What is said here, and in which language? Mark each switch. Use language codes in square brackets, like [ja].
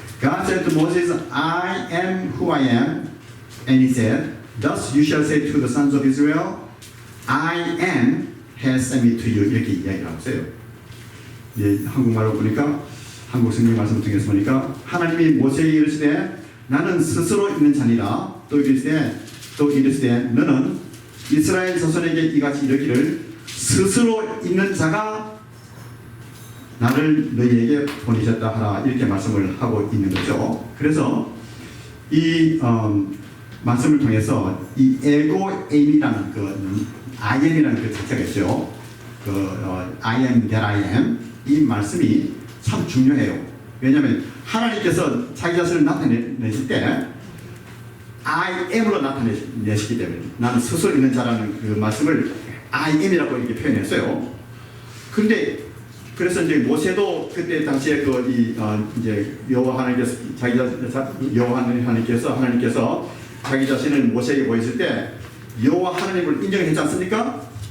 [en] God said to Moses, I am who I am, and he said, Thus you shall say to the sons of Israel, I am has sent me to you. [ko] 이렇게 이야기를 하세요. 예, 한국말로 보니까 한국 성경 말씀 통해서 보니까 하나님이 모세에게 이르시되 나는 스스로 있는 자니라. 또 이르시되 너는 이스라엘 자손에게 이같이 이르기를 스스로 있는 자가 나를 너희에게 보내셨다 하라 이렇게 말씀을 하고 있는 거죠. 그래서 이 말씀을 통해서 이 에고엠이라는 그 I am이라는 그 자체가 있죠. [en] I am that I am [ko] 이 말씀이 참 중요해요. 왜냐하면 하나님께서 자기 자신을 나타내실 때 I am으로 나타내시기 때문에 나는 스스로 있는 자라는 그 말씀을 I am이라고 이렇게 표현했어요. 그런데 그래서 이제 모세도 그때 당시에 이제 여호와 하나님께서 하나님께서 자기 자신을 모세에게 보였을 때 여호와 하나님을 인정했지 않습니까?